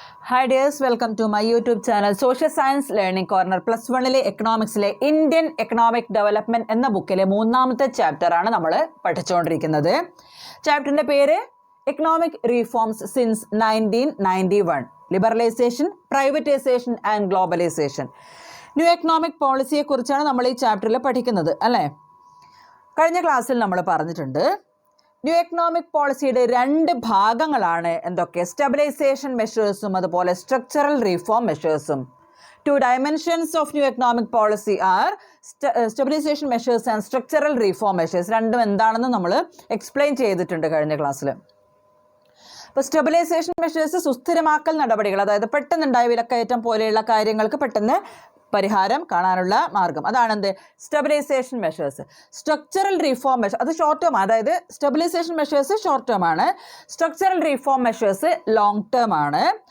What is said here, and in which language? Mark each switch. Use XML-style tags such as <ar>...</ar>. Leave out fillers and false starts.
<en>Hi dears, welcome to my YouTube channel Social Science Learning Corner</en> <ml>Plus 1 എക്കണോമിക്സിലെ Indian economic development എന്ന ബുക്കിലെ മൂന്നാമത്തെ chapter ആണ് നമ്മൾ പഠിച്ചുകൊണ്ടിരിക്കുന്നത്. ചാപ്റ്ററിന്റെ പേര് economic reforms since 1991, liberalisation, privatisation and globalisation. New economic പോളിസിയെ കുറിച്ചാണ് നമ്മൾ ഈ ചാപ്റ്ററിൽ പഠിക്കുന്നത് അല്ലേ. കഴിഞ്ഞ ക്ലാസ്സിൽ നമ്മൾ പറഞ്ഞിട്ടുണ്ട് ന്യൂ എക്കണോമിക് പോളിസിയുടെ രണ്ട് ഭാഗങ്ങളാണ് എന്തൊക്കെ, സ്റ്റെബിലൈസേഷൻ മെഷേഴ്സും അതുപോലെ structural reform മെഷേഴ്സും.</ml> <en>2 dimensions of new economic policy are stabilization measures and structural reform measures.</en> <ml>രണ്ടും എന്താണെന്ന് നമ്മൾ എക്സ്പ്ലെയിൻ ചെയ്തിട്ടുണ്ട് കഴിഞ്ഞ ക്ലാസ്സിൽ. അപ്പോൾ സ്റ്റെബിലൈസേഷൻ മെഷേഴ്സ് സുസ്ഥിരമാക്കൽ നടപടികൾ, അതായത് പെട്ടെന്നുണ്ടായ വിലക്കയറ്റം പോലെയുള്ള കാര്യങ്ങൾക്ക് പെട്ടെന്ന് പരിഹാരം കാണാനുള്ള മാർഗം, അതാണ് എന്ത്, stabilisation measures. Structural reform measures അത് ഷോർട്ട് ടേം, അതായത് സ്റ്റെബിലൈസേഷൻ മെഷേഴ്സ് ഷോർട്ട് ടേം ആണ്, structural reform measures long term ആണ്.</ml>